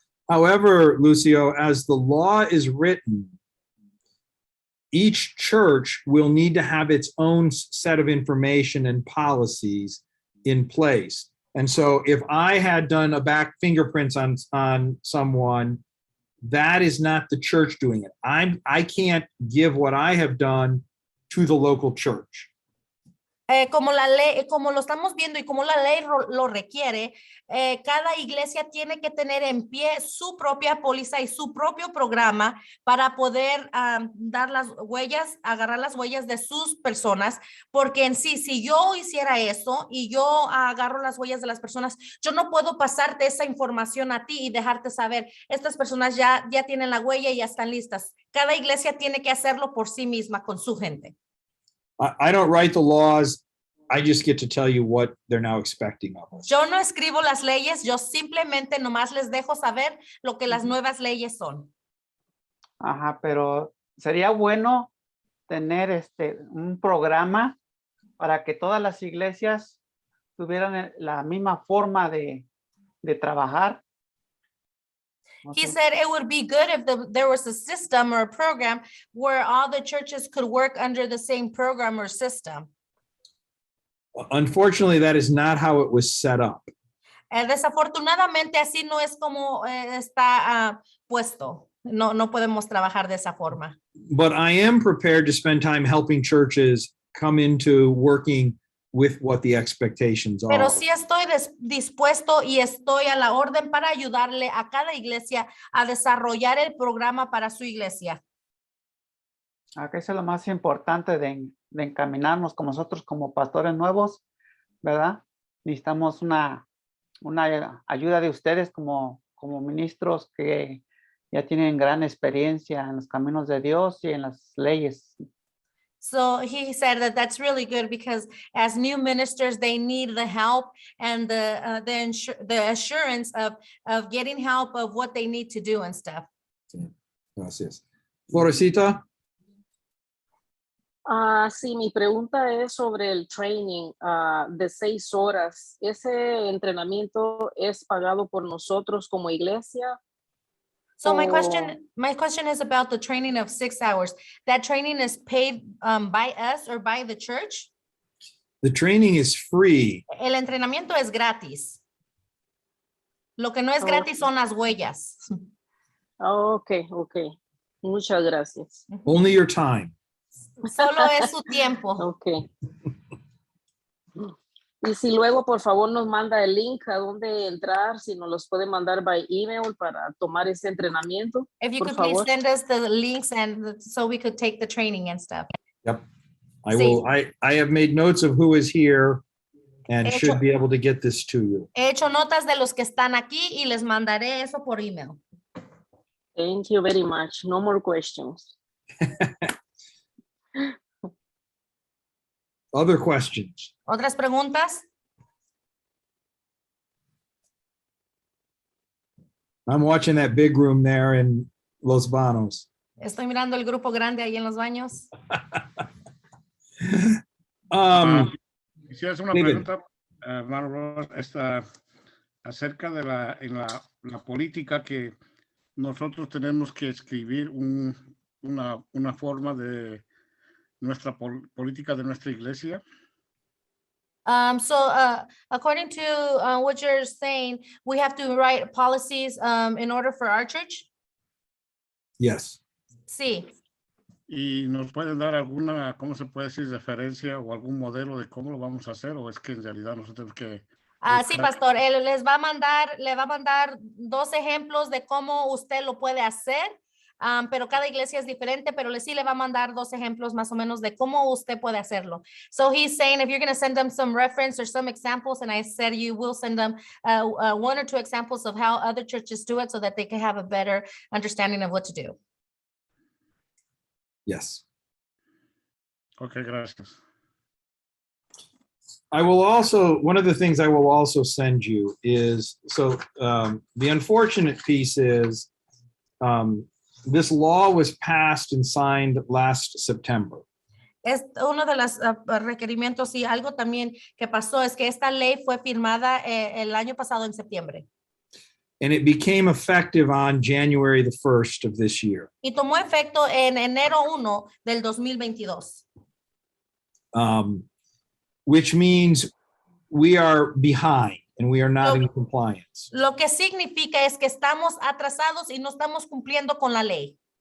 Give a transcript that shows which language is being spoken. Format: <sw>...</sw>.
<en>However, Lucio, as the law is written, each church will need to have its own set of information and policies in place. And so if I had done a back fingerprints on someone, that is not the church doing it. I can't give what I have done to the local church.</en> <es>como la ley, como lo estamos viendo y como la ley lo requiere, cada iglesia tiene que tener en pie su propia póliza y su propio programa para poder dar las huellas, agarrar las huellas de sus personas, porque en sí, si yo hiciera eso y yo agarro las huellas de las personas, yo no puedo pasarte esa información a ti y dejarte saber, estas personas ya tienen la huella y ya están listas. Cada iglesia tiene que hacerlo por sí misma con su gente.</es> <en>I don't write the laws. I just get to tell you what they're now expecting of us.</en> <es>Yo no escribo las leyes, yo simplemente nomás les dejo saber lo que las nuevas leyes son. Ajá, pero sería bueno tener un programa para que todas las iglesias tuvieran la misma forma de trabajar.</es> <en>He said it would be good if there was a system or a program where all the churches could work under the same program or system. Unfortunately, that is not how it was set up.</en> <es>Desafortunadamente, así no es como está puesto. No podemos trabajar de esa forma.</es> <en>But I am prepared to spend time helping churches come into working with what the expectations are.</en> <es>Pero sí estoy dispuesto y estoy a la orden para ayudarle a cada iglesia a desarrollar el programa para su iglesia. Acá es lo más importante de encaminarnos como nosotros como pastores nuevos, ¿verdad? Necesitamos una ayuda de ustedes como ministros que ya tienen gran experiencia en los caminos de Dios y en las leyes.</es> <en>So he said that that's really good because as new ministers, they need the help and the assurance of getting help of what they need to do and stuff.</en> <es>Gracias. Florecita? Sí, mi pregunta es sobre el training de 6 horas. ¿Ese entrenamiento es pagado por nosotros como iglesia?</es> <en>So my question is about the training of 6 hours. That training is paid by us or by the church? The training is free.</en> <es>El entrenamiento es gratis. Lo que no es gratis son las huellas. Ok. Muchas gracias.</es> <en>Only your time.</en> <es>Solo es su tiempo. Ok. Y si luego, por favor, nos manda el link a dónde entrar, si nos los puede mandar</es> <en>by email</en> <es>para tomar ese entrenamiento.</es> <en>If you</en> <es>por</es> <en>could</en> <es>favor.</es> <en>please send us the links and so we could take the training and stuff. Yep. I have made notes of who is here and should be able to get this to you.</en> <es>He hecho notas de los que están aquí y les mandaré eso por email.</es> <en>Thank you very much. No more questions. Other questions?</en> <es>¿Otras preguntas?</es> <en>I'm watching that big room there in Los Banos.</en> <es>Estoy mirando el grupo grande ahí en los baños. Quisiera hacer una David. pregunta, hermano Ross, acerca de la política que nosotros tenemos que escribir una forma de nuestra política de nuestra iglesia.</es> <en>According to what you're saying, we have to write policies in order for our church? Yes.</en> <es>Sí. ¿Y nos pueden dar alguna, cómo se puede decir, referencia o algún modelo de cómo lo vamos a hacer? ¿O es que en realidad nosotros tenemos que... Sí, pastor, él le va a mandar 2 ejemplos de cómo usted lo puede hacer, pero cada iglesia es diferente, pero sí le va a mandar 2 ejemplos más o menos de cómo usted puede hacerlo.</es> <en>So he's saying if you're going to send them some reference or some examples, and I said you will send them 1 or 2 examples of how other churches do it so that they can have a better understanding of what to do. Yes.</en> <es>Ok, gracias.</es> <en>I will also, one of the things I will also send you is, so the unfortunate piece is this law was passed and signed last September.</en> <es>Es uno de los requerimientos y algo también que pasó es que esta ley fue firmada el año pasado en septiembre.</es> <en>And it became effective on January the 1st of this year.</en> <es>Y tomó efecto en enero 1 del 2022.</es> <en>Which means we are behind and we are not in compliance.</en> <es>Lo que significa es que estamos atrasados y no estamos cumpliendo con la ley.</es>